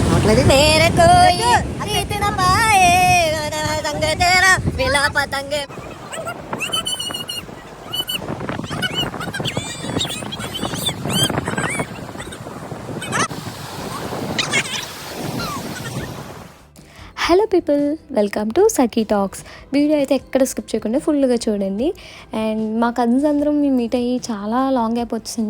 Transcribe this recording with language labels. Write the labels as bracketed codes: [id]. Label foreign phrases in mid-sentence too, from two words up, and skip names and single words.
[hi] तेरे कोई रीत न पाए संग तेरा मिला पतंगे. [en] Hello people, welcome to Sakhi Talks. [te] వీడియో అయితే ఎక్కడ స్కిప్ చేయకుండా ఫుల్గా చూడండి. అండ్ మా కజిన్స్ అందరం మేము మీట్ అయ్యి చాలా [en] long gap [te] వచ్చింది.